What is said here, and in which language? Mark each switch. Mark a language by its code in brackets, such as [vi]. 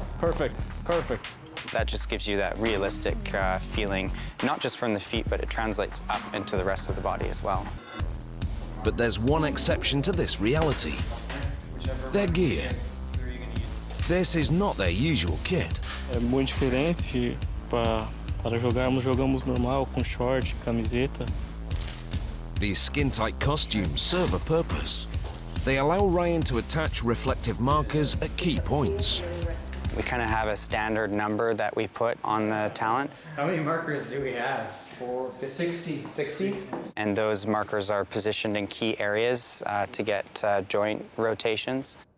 [en] Perfect, perfect. That just gives you that realistic feeling, not just from the feet, but it translates up into the rest of the body as well. But there's one exception to this reality: their gear. This is not their usual kit. [pt] É muito diferente para jogarmos, jogamos normal com short, camiseta. [en] These skin-tight costumes serve a purpose. They allow Ryan to attach reflective markers at key points. We kind of have a standard number that we put on the talent. How many markers do we have? 60. 60? And those markers are positioned in key areas to get joint rotations.